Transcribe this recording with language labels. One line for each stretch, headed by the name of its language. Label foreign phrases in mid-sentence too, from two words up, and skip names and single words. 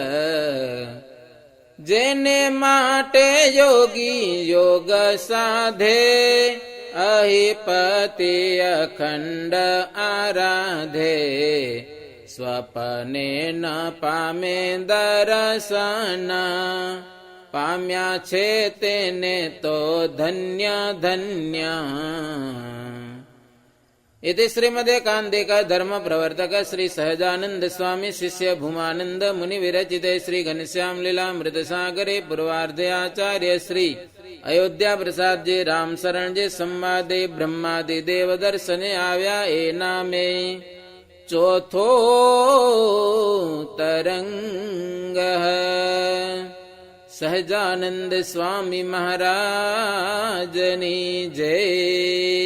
Gujarati: જેને માટે યોગી યોગ સાધે, અહિપતિ અખંડ આરાધે. સ્વપને ન પામે દર્શન, પામ્યા છે તેને તો ધન્ય ધન્ય.
Sanskrit: इति श्रीमदेकान्तिक धर्म प्रवर्तक श्री सहजानंद स्वामी शिष्य भूमानंद मुनि विरचिते श्री घनश्याम लीलामृत सागरे पूर्वार्धे आचार्य श्री अयोध्या प्रसाद जी राम शरण जी संवादे ब्रह्मादि देव दर्शने
Gujarati: આવ્યા એ નામે ચોથો તરંગ. સહજાનંદ સ્વામી મહારાજની જય.